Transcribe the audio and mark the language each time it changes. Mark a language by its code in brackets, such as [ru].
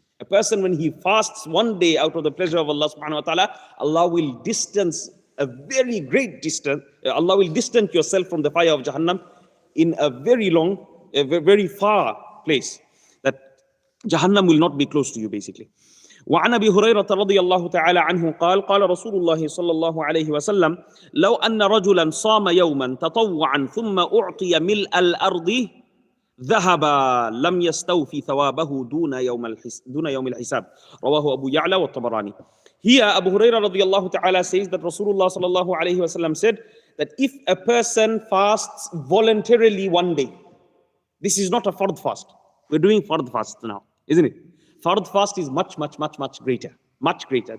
[en] A person, when he fasts one day out of the pleasure of Allah subhanahu wa ta'ala, Allah will distance a very great distance. Allah will distance yourself from the fire of Jahannam in a very long, a very far place. That Jahannam will not be close to you, basically. [ar] وعن أبي هريرة رضي الله تعالى عنه قال: قال رسول الله صلى الله عليه وسلم: لو أن رجلا صام يوما تطوعا ثم أعطي ملء الأرض ذهبا لم يستوفي ثوابه دون يوم الحساب. رواه أبو يعلى والطبراني. [en] Here Abu Hurairah radiallahu ta'ala says that Rasulullah sallallahu alayhi wa sallam said that if a person fasts voluntarily one day, this is not a fard fast. We're doing fard fast now, isn't it? Fard fast is much greater. Much greater.